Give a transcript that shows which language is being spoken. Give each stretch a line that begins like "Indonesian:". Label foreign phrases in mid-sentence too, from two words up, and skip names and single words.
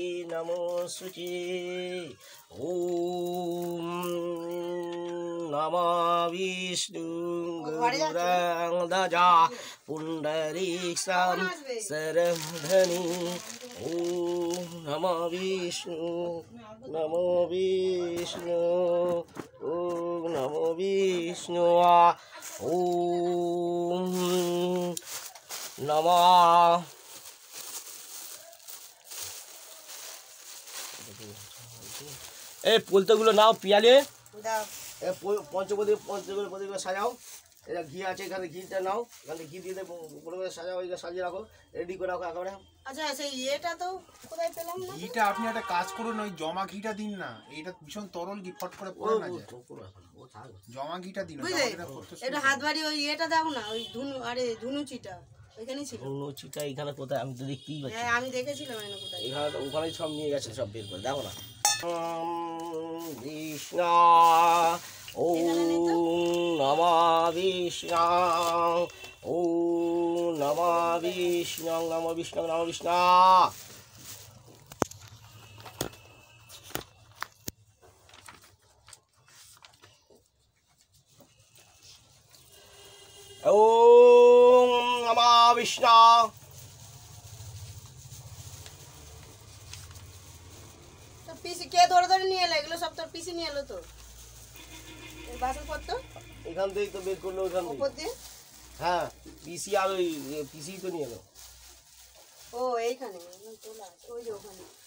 Sanskrit: ॐ नमो विष्णु गुरुरङ्गजा पुण्डरीक्षं शरधनि ॐ नमो विष्णु ॐ नमो विष्णु ॐ नमः
Bangla: এই পোলতেগুলো নাও পিয়ালে পঞ্চপদীগুলো সাজাও। এটা ঘি আছে, এখানে ঘিটা নাও, এখানে ঘি দিয়ে সাজাও, এটা সাজিয়ে রাখো, রেডি করে রাখো একেবারে। আচ্ছা সেই এটা তো কোথায় পেলাম না? ঘিটা আপনি একটা কাজ করুন, ওই জমা ঘিটা দিন না, এটা ভীষণ তরল ঘি, ফট করে পড়ে না যায়। জমা ঘিটা দিন। এটা হাত বাড়ি ওই এটা দাও না, ওই ধুনুচিটা ওইখানেই ছিল। ধুনুচিটা এখানে কোথায়? আমি তো দেখতেই পাচ্ছি। হ্যাঁ আমি দেখেছিলাম এখানে কোথায়। এখানে ওখানেই সব নিয়ে গেছে, সব বের করে দেখো না।
Sanskrit: বিষ্ণু ॐ नमः विष्णु ॐ नमः विष्णु नमः विष्णु नमः विष्णु ॐ नमः विष्णु
Bangla: তো পিসি কে ধরে ধরে নিয়ে এলো? এগুলো সব তোর পিসি নিয়ে এলো তো? বাসনপত্র এখান থেকেই তো বের করলো, ওখান থেকে। হ্যাঁ পিসি আর ওই পিসি তো নিয়ে এলো। ও এইখানে তোলা আছে, ওই যে ওখানে।